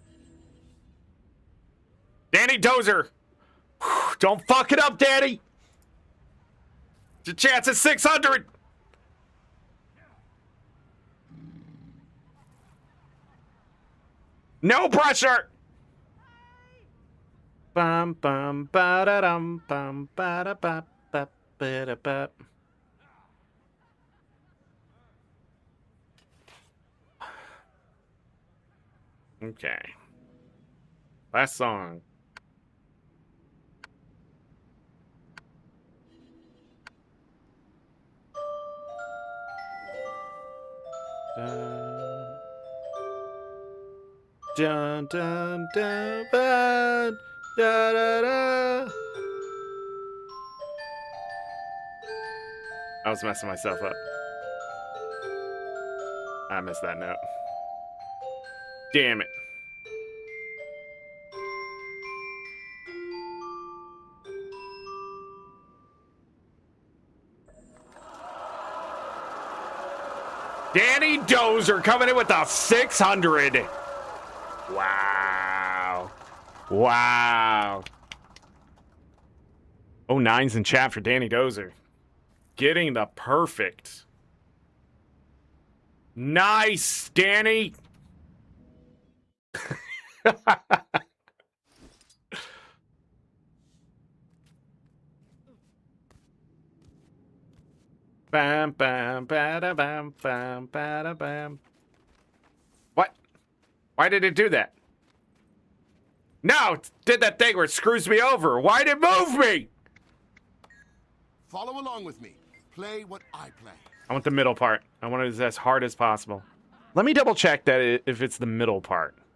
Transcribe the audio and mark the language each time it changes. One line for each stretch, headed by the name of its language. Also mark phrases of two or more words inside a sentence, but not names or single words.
English: Danny Dozer! Don't fuck it up, Danny! Your chance at 600! No pressure! Bum bum ba da dum bum ba da ba ba ba da ba. Okay. Last song. Dun dun dun dun da da da. I was messing myself up. I missed that note. Damn it. Danny Dozer coming in with a 600. Wow. Wow. Oh, nines in chat for Danny Dozer. Getting the perfect. Nice, Danny. Bam, bam, bada, bam, bam, bada, bam. What? Why did it do that? No, it did that thing where it screws me over. Why did it move me? Follow along with me. Play what I play. I want the middle part. I want it as hard as possible. Let me double check that if it's the middle part.